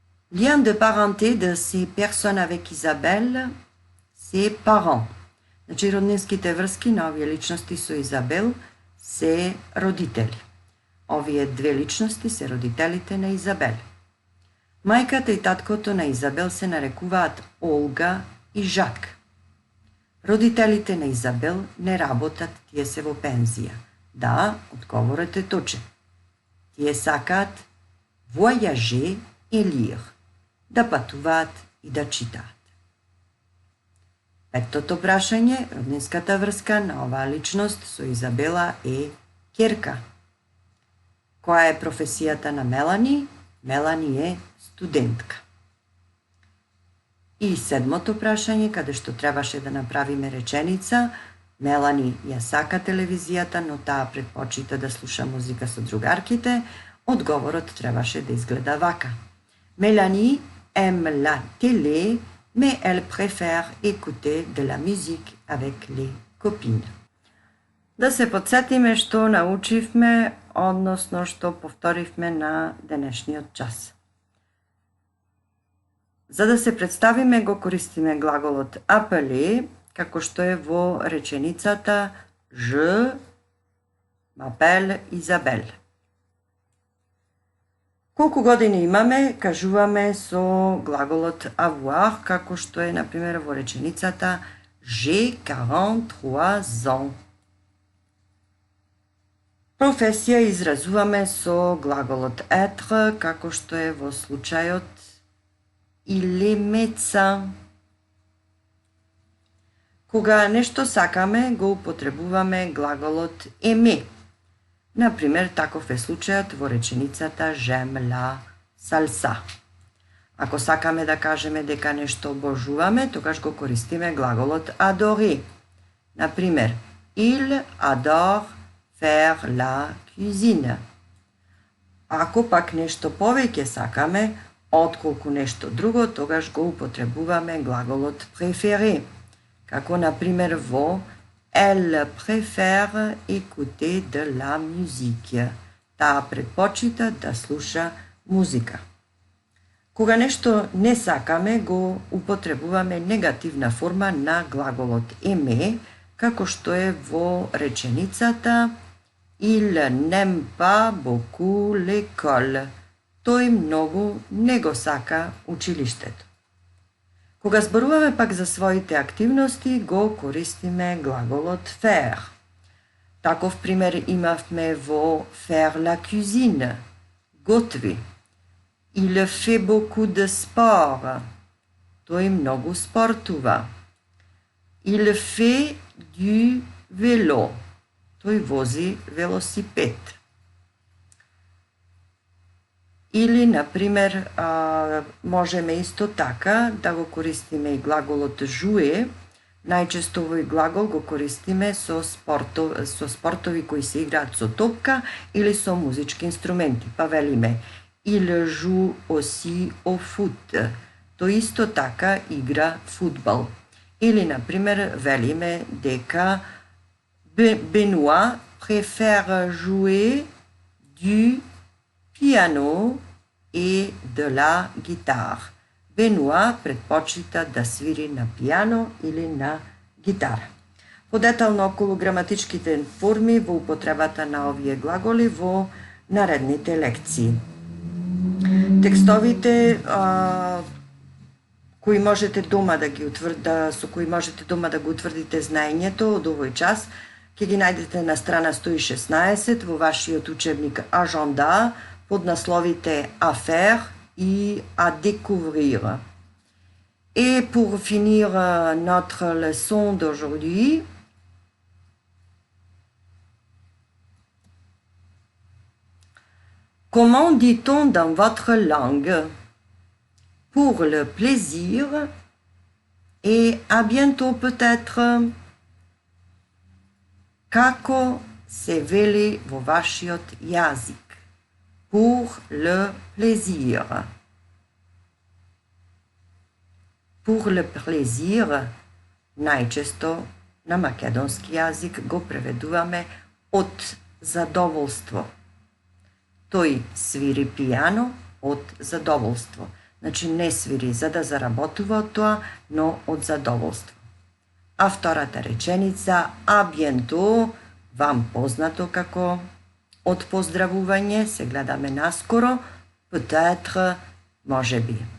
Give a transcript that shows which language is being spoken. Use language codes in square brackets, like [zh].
[fr] Lien de parenté de ces personnes avec Isabelle, ses parents. [mk] Значи, роднинските врски на овие личности со Изабел се родители. Овие две личности се родителите на Изабел. Мајката и таткото на Изабел се нарекуваат Олга и Жак. Родителите на Изабел не работат, тие се во пензија. Да, одговорот е точен. Тие сакаат [fr] voyager et lire, [mk] да патуваат и да читаат. Петтото прашање, роднинската врска на оваа личност со Изабела е ќерка. Која е професијата на Мелани? Мелани е студентка. И седмото прашање, каде што требаше да направиме реченица, Мелани ја сака телевизијата, но таа предпочита да слуша музика со другарките, одговорот требаше да изгледа вака. [fr] Мелани aime la télé, mais elle préfère écouter de la musique avec les copines. [mk] Да се подсетиме што научивме, односно што повторивме на денешниот час. За да се представиме го користиме глаголот appeler, како што е во реченицата [fr] Je m'appelle Isabelle. [mk] Колку години имаме, кажуваме со глаголот avoir, како што е, например, во реченицата [fr] J'ai 43 ans. [mk] Професија изразуваме со глаголот être, како што е во случајот [fr] Il est médecin. [mk] Кога нешто сакаме, го употребуваме глаголот aimer. Например, таков е случајот во реченицата [fr] J'aime la salsa. [mk] Ако сакаме да кажеме дека нешто обожуваме, тогаш го користиме глаголот adorer. Например, [fr] Il adore faire la cuisine. [mk] Ако пак нешто повеќе сакаме, отколку нешто друго, тогаш го употребуваме глаголот préférer. Како, например, во [fr] Elle préfère écouter de la musique. [mk] Таа предпочита да слуша музика. Кога нешто не сакаме, го употребуваме негативна форма на глаголот aimer, како што е во реченицата [fr] Il n'aime pas beaucoup l'école. [mk] Тој многу не го сака училиштето. Кога зборуваме пак за своите активности, го користиме глаголот faire. Таков пример имавме во [fr] faire la cuisine, [mk] готви. [fr] Il fait beaucoup de sport. [mk] Тој многу спортува. [fr] Il fait du vélo. [mk] Тој вози велосипед. Или, например, можеме исто така да го користиме и глаголот jouer. Најчесто овој глагол го користиме со спортови кои се играат со топка или со музички инструменти. Па велиме [fr] Il joue aussi au foot. [mk] Тој исто така игра фудбал. Или, например, велиме дека [fr] Benoît préfère jouer du piano et de la guitare. [mk] Бенуа предпочита да свири на пијано или на гитара. Подетално околу граматичките форми во употребата на овие глаголи во наредните лекции. Текстовите кои можете дома да ги со кои можете дома да го утврдите знаењето од овој час ќе ги најдете на страна 116 во вашиот учебник Agenda под насловите [fr] à faire et à découvrir. Et pour finir notre leçon d'aujourd'hui, comment dit-on dans votre langue? Pour le plaisir et à bientôt peut-être. [mk] Kako se veli vo vašiot jazik? [fr] Pour le plaisir. Pour le plaisir, [mk] najčesto na makedonski jazik го преведуваме од задоволство. Тој свири пијано од задоволство. Значи не свири за да заработува од тоа, но од задоволство. А втората реченица, а биенто, вам познато како од поздравување, се гледаме наскоро, [fr] peut-être, [mk] може би.